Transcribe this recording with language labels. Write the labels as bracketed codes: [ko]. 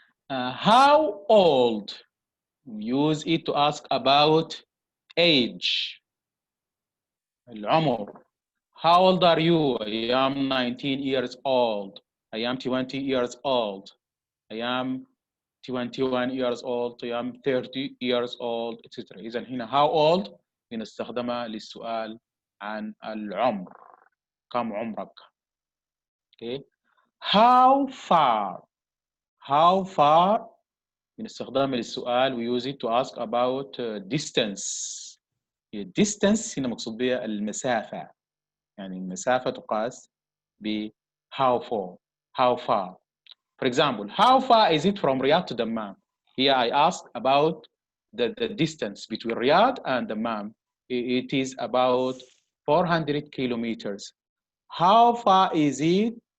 [en] How old? We use it to ask about age. العمر. How old are you? I am 19 years old. I am 20 years old. I am 21 years old. I am 30 years old, etc. [ar] إذا هنا how old بنستخدمها للسؤال عن العمر. كم عمرك؟ Okay. [en] How far? How far [ar] بنستخدمها للسؤال. [en] We use it to ask about distance. [ar] distance هنا مقصود بها المسافة. يعني المسافة تقاس ب how far. [en] How far. For example, how far is it from Riyadh to Dammam? Here I ask about the distance between Riyadh and Dammam. It is about 400 kilometers. How far is it?